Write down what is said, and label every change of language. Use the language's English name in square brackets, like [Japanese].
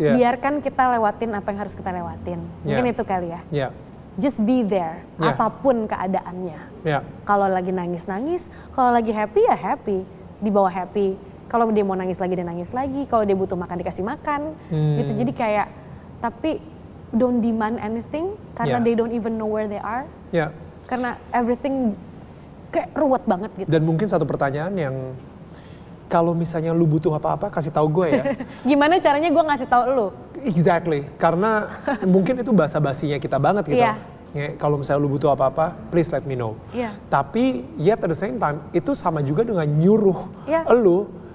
[Indonesian] biarkan kita lewatin apa yang harus kita lewatin. Mungkin itu kali ya. [English] Just be there, [Indonesian] apapun keadaannya. Kalau lagi nangis, kalau lagi happy ya happy, dibawa happy. Kalau dia mau nangis lagi, dia nangis lagi. Kalau dia butuh makan, dikasih makan. Gitu. Jadi kayak, tapi [English] don't demand anything karena they don't even know where they are. [Indonesian] Karena everything kayak ruwet banget gitu. Dan mungkin satu pertanyaan yang kalau misalnya lu butuh apa-apa kasih tahu gue ya. Gimana caranya gue ngasih tahu lu? Exactly, karena mungkin itu basa-basinya kita banget gitu. Ya, kalau misalnya lu butuh apa-apa, [English] please let me know. [Indonesian] Tapi [English] yet at the same time [Indonesian] itu sama juga dengan nyuruh lu.